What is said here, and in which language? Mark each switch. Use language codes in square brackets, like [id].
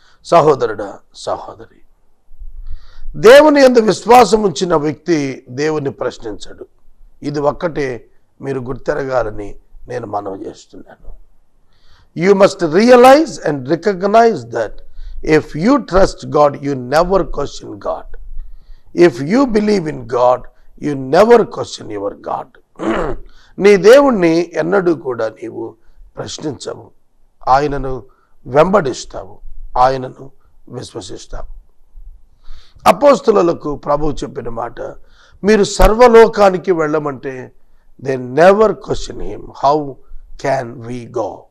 [te] సహోదరుడా, సహోదరి, దేవుని యందు విశ్వాసం ఉంచిన వ్యక్తి దేవుని ప్రశ్నించడు. ఇది ఒక్కటే మీరు గుర్తెరగాలని నేను మనవి చేస్తున్నాను. [en] You must realize and recognize that if you trust God, you never question God. If you believe in God, you never question your God. [te] నీ దేవుణ్ణి ఎన్నడూ కూడా నీవు ప్రశ్నించవు, ఆయనను వెంబడిస్తావు, ఆయనను విశ్వసిస్తావు. అపోస్తలులకు ప్రభువు చెప్పిన మాట, మీరు సర్వలోకానికి వెళ్ళమంటే [en] They never question him, how can we go?